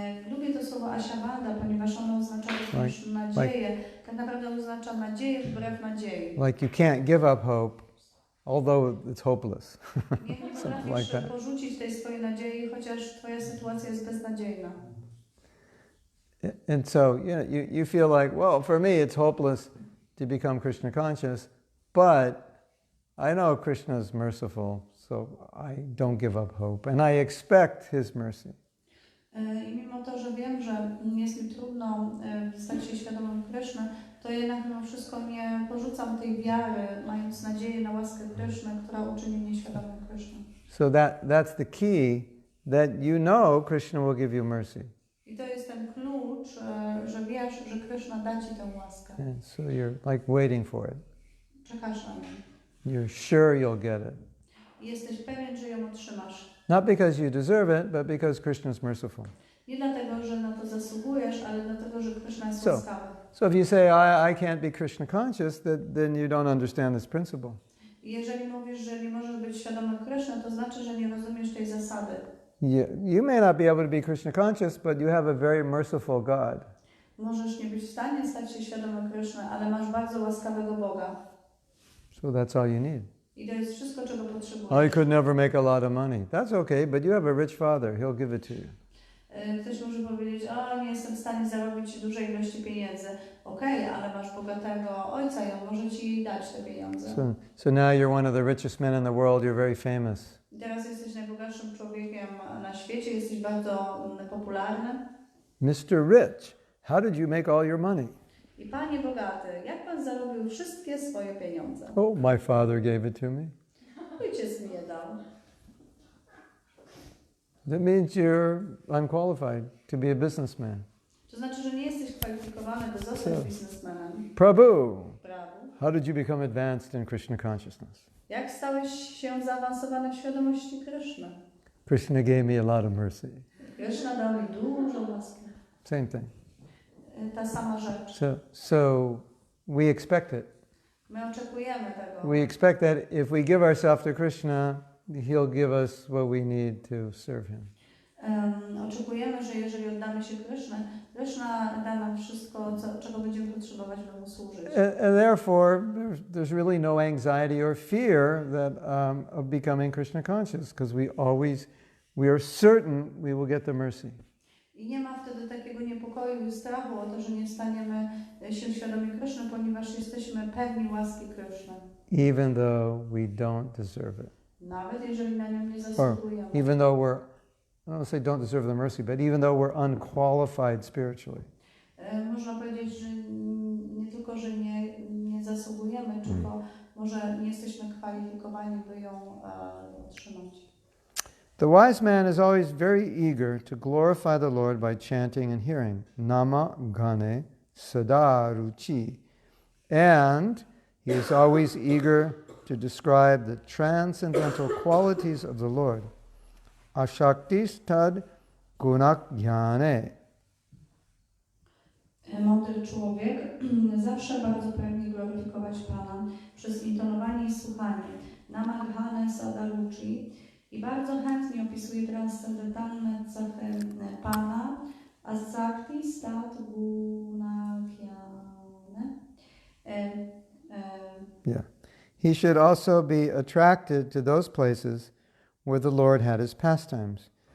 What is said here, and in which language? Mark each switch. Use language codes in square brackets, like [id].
[pl] Lubię to słowo Ashabanda, ponieważ ono oznacza również nadzieję. Tak naprawdę oznacza nadzieję wbrew nadziei. [en] Like you can't give up hope, although it's hopeless. [pl] Nie potrafisz porzucić tej swojej nadziei, chociaż twoja sytuacja jest beznadziejna. [en] And so, you feel like, well, for me it's hopeless to become Krishna conscious, but I know Krishna is merciful, so I don't give up hope, and I expect His mercy. [pl] I mimo to, że wiem, że jest mi trudno stać się świadomym Kryszny, to jednak mimo wszystko nie porzucam tej wiary, mając nadzieję na łaskę Kryszny, która uczyni mnie świadomym Kryszny. [en] So that's the key, that you know Krishna will give you mercy. [pl] I to jest ten klucz, że wiesz, że Kryszna da ci tę łaskę. [en] And so you're like waiting for it. [pl] Czekasz na nią. [en] You're sure you'll get it. [pl] I jesteś pewien, że ją otrzymasz. [en] Not because you deserve it, but because Krishna is merciful. [pl] Nie dlatego, że na to zasługujesz, ale dlatego, że Kryszna jest łaskawy. [en] So if you say, I can't be Krishna conscious, then you don't understand this principle. [pl] I jeżeli mówisz, że nie możesz być świadomy Kryszny, to znaczy, że nie rozumiesz tej zasady. [en] You may not be able to be Krishna conscious, but you have a very merciful God. [pl] Możesz nie być w stanie stać się świadomy Kryszny, ale masz bardzo łaskawego Boga. [en] So that's all you need. [pl] I to jest wszystko, czego potrzebujesz. [en] I could never make a lot of money. That's okay, but you have a rich father. He'll give it to you. [pl] Ktoś może powiedzieć, nie jestem w stanie zarobić dużej ilości pieniędzy. Okej, ale masz bogatego ojca i on może ci dać te pieniądze. [en] So now you're one of the richest men in the world. You're very famous. [pl] Teraz jesteś najbogatszym człowiekiem na świecie, jesteś bardzo popularny. [en] Mr. Rich, how did you make all your money? [pl] I panie bogaty, jak pan zarobił wszystkie swoje pieniądze? [en] Oh, my father gave it to me. [pl] Ojciec mi je dał. [en] That means you're unqualified to be a businessman. [pl] To znaczy, że nie jesteś kwalifikowany, by zostać biznesmenem. [en] Prabhu, [pl] Prabhu, [en] how did you become advanced in Krishna consciousness? [pl] jak stałeś się zaawansowany w świadomości Kryszny? [en] Krishna gave me a lot of mercy. [pl] Kryszna dał mi dużo łaski. [en] Same thing. [pl] Ta sama rzecz. [en] So we expect it. [pl] My oczekujemy tego. [en] We expect that if we give ourselves to Krishna, He'll give us what we need to serve Him. [pl] Oczekujemy, że jeżeli oddamy się Kryszny, Kryszna da nam wszystko, czego będziemy potrzebować, by Mu służyć. [en] And therefore, there's really no anxiety or fear that of becoming Krishna conscious, because we are certain we will get the mercy. [pl] I nie ma wtedy takiego niepokoju i strachu o to, że nie staniemy się świadomi Kryszny, ponieważ jesteśmy pewni łaski Kryszny. [en] Even though we don't deserve it. [pl] Nawet jeżeli na nią nie zasługujemy. [en] Even though I don't say don't deserve the mercy, but even though we're unqualified spiritually. [pl] Można powiedzieć, że nie tylko, że nie zasługujemy, tylko może nie jesteśmy kwalifikowani, by ją otrzymać. [en] The wise man is always very eager to glorify the Lord by chanting and hearing [sa] Nama Gane Sada Ruchi. [en] And he is always eager to describe the transcendental qualities of the Lord. [sa] Ashaktistad gunak jnane. [pl] Mądry człowiek zawsze bardzo pragnie gloryfikować Pana przez intonowanie i słuchanie [sa] Namaghane Sadaruchi [pl] i bardzo chętnie opisuje transcendentalne cechy Pana [sa] Ashaktistad gunak jnane. [en] Yeah. He should also be attracted to those places where the Lord had His pastimes.